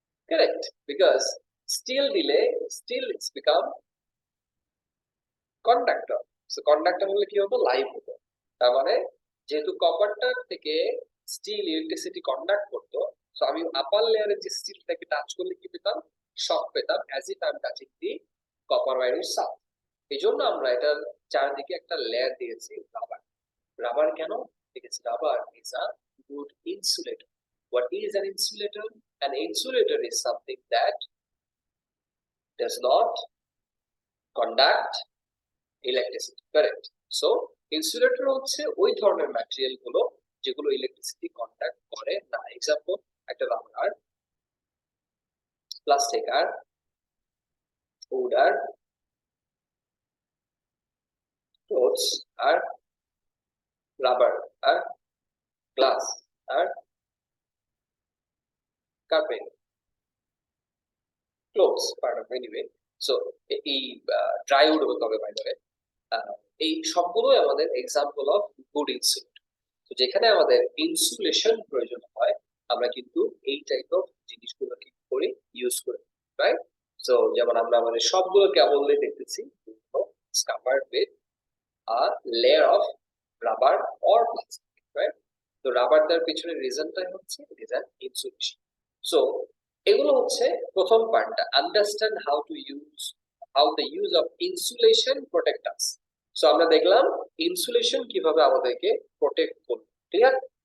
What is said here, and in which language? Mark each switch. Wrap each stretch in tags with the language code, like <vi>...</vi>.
<en>Correct, because steel delay, steel it's become conductor.</en> <bn>So conductor হলে কি হতো? Live হতো। তার মানে যেহেতু কপারটা থেকে স্টিল ইলেকট্রিসিটি কন্ডাক্ট করতো, সো আমি আপার লেয়ারে যে স্টিলটাকে টাচ করলে কি পেতাম? শক পেতাম,</bn> <en>as if I am touching the</en> <bn>copper ওয়্যারের সাথে। এই জন্য আমরা এটার চারদিকে একটা লেয়ার দিয়েছি রাবার। রাবার কেন?</bn> <en>Because rubber is a good insulator. What is an insulator? An insulator is something that does not conduct electricity, correct?</en> <bn>So insulator হচ্ছে ওই ধরনের ম্যাটেরিয়াল গুলো যেগুলো ইলেকট্রিসিটি কন্ডাক্ট করে না। এক্সাম্পল, একটা rubber, plastic আর would আর clothes আর rubber আর glass আর carpet, clothes part of anyway. So এই dry wood হতে হবে, বাই দ্য ওয়ে। এই সবগুলোই আমাদের এক্সাম্পল অফ গুড ইনসুলেটর। তো যেখানে আমাদের ইনসুলেশন প্রয়োজন হয়, আমরা কিন্তু এই টাইপ অফ জিনিসগুলো কি করি? ইউজ করি, রাইট? সো যেমন আমরা আমাদের সবগুলো কেবল দেখতেছি</bn> <en>covered with a layer of rubber or plastic, right?</en> <bn>তো রাবার দেওয়ার পিছনে রিজনটাই হচ্ছে</bn> <en>It is an insulation.</en> <bn>So এগুলো হচ্ছে প্রথম পার্টটা,</bn> <en>Understand how the use of insulation protect us.</en> <bn>So আমরা দেখলাম ইনসুলেশন কিভাবে আমাদেরকে প্রোটেক্ট করবে, ঠিক আছে?</bn>